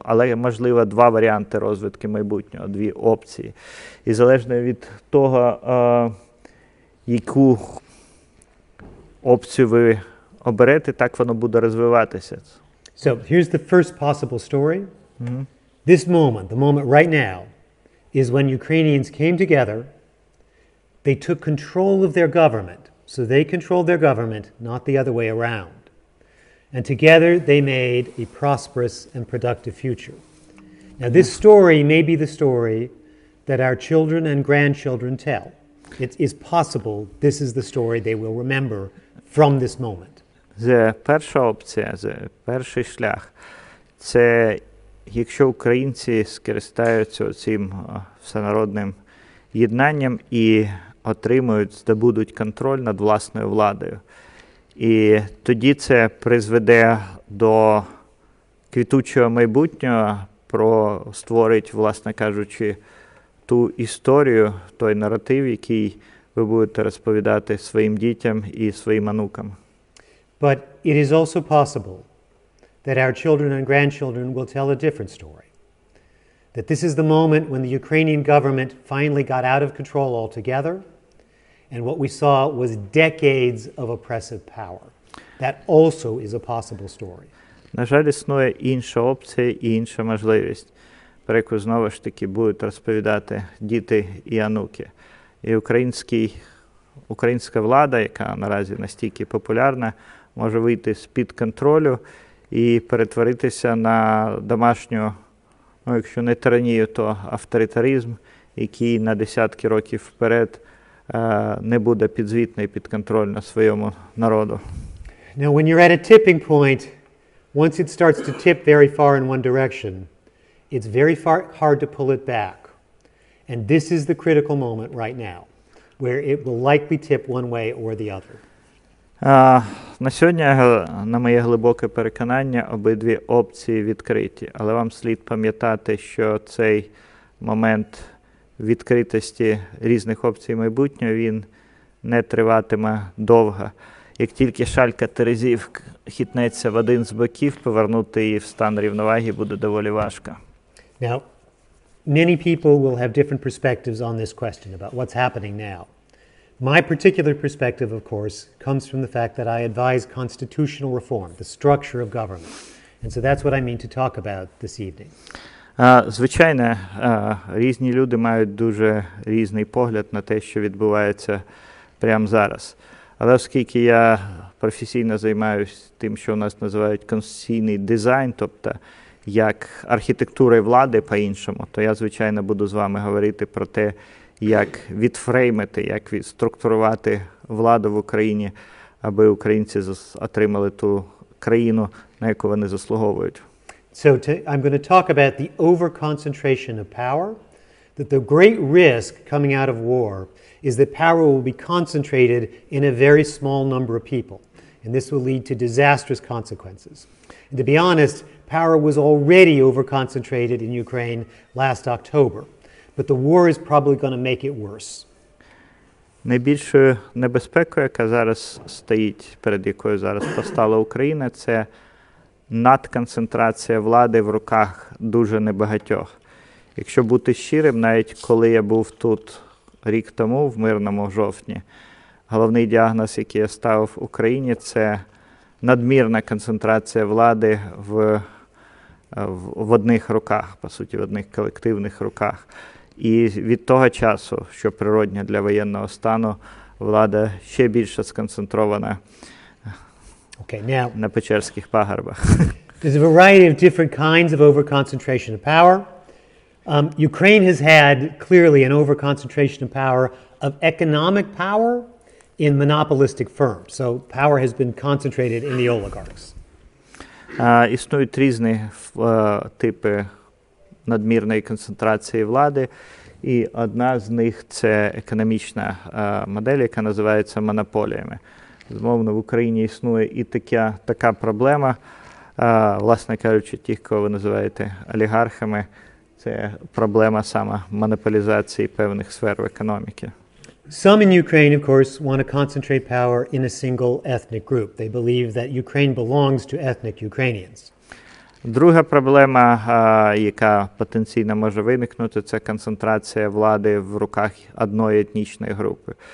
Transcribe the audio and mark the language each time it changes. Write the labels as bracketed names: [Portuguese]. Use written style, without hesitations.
[Ukrainian] Але, можливо, два варіанти розвитку майбутнього, дві опції. І залежно від того, яку опцію ви оберете, так воно буде розвиватися. [English] So, here's the first possible story. This moment, the moment right now, is when Ukrainians came together, they took control of their government. So they controlled their government, not the other way around. And together they made a prosperous and productive future. Now this story may be the story that our children and grandchildren tell. It is possible this is the story they will remember from this moment. [Ukrainian] Перша опція, перший шлях, це якщо українці скористаються цим всенародним єднанням і отримують, здобудуть контроль над власною владою. І тоді це призведе до квітучого майбутнього, створить, власне кажучи, ту історію, той наратив, який ви будете розповідати своїм дітям і своїм онукам. [English] But it is also possible that our children and grandchildren will tell a different story. That this is the moment when the Ukrainian government finally got out of control altogether, and what we saw was decades of oppressive power. That also is a possible story. [Ukrainian] На жаль, існує інша опція і інша можливість, про яку знову ж таки будуть розповідати діти і онуки. І українська влада, яка наразі настільки популярна, може вийти з-під контролю і перетворитися на домашню, якщо не тиранію, то авторитаризм, який на десятки років вперед не буде підзвітний, підконтрольний своєму народу. [English] Now, when you're at a tipping point, once it starts to tip very far in one direction, it's very hard to pull it back. And this is the critical moment right now, where it will likely tip one way or the other. [Ukrainian] На сьогодні, на моє глибоке переконання, обидві опції відкриті. Але вам слід пам'ятати, що цей момент відкритості різних опцій майбутнього, він не триватиме довго. Як тільки шалька терезів хитнеться в один з боків, повернути її в стан рівноваги буде доволі важко. [English] Now, many people will have different perspectives on this question about what's happening now. My particular perspective, of course, comes from the fact that I advise constitutional reform, the structure of government. And so that's what I mean to talk about this evening. [Ukrainian] Звичайно, різні люди мають дуже різний погляд на те, що відбувається прямо зараз. Але оскільки я професійно займаюся тим, що у нас називають конституційний дизайн, тобто як архітектура влади по-іншому, то я, звичайно, буду з вами говорити про те, як відфреймити, як відструктурувати владу в Україні, аби українці отримали ту країну, на яку вони заслуговують. [English] So I'm going to talk about the overconcentration of power, that the great risk coming out of war is that power will be concentrated in a very small number of people, and this will lead to disastrous consequences. And to be honest, power was already overconcentrated in Ukraine last October, but the war is probably going to make it worse. [Ukrainian] Найбільшою небезпекою, яка зараз стоїть, перед якою зараз постала Україна, це надконцентрація влади в руках дуже небагатьох. Якщо бути щирим, навіть коли я був тут рік тому, в мирному жовтні, головний діагноз, який я ставив Україні, це надмірна концентрація влади в одних руках, по суті, в одних колективних руках. І від того часу, що природньо для воєнного стану, влада ще більше сконцентрована на Печерських пагорбах. [English] There's a variety of different kinds of overconcentration of power. Ukraine has had clearly an overconcentration of power, of economic power in monopolistic firms. So power has been concentrated in the oligarchs. [Ukrainian] Існують різні типи надмірної концентрації влади, і одна з них – це економічна модель, яка називається монополіями. Змовно, в Україні існує і така проблема, власне кажучи, тих, кого ви називаєте олігархами, це проблема саме монополізації певних сфер в економіці. [English] Some in Ukraine, of course, want to concentrate power in a single ethnic group. They believe that Ukraine belongs to ethnic Ukrainians. [Ukrainian] Друга проблема, яка потенційно може виникнути, це концентрація влади в руках одної етнічної групи.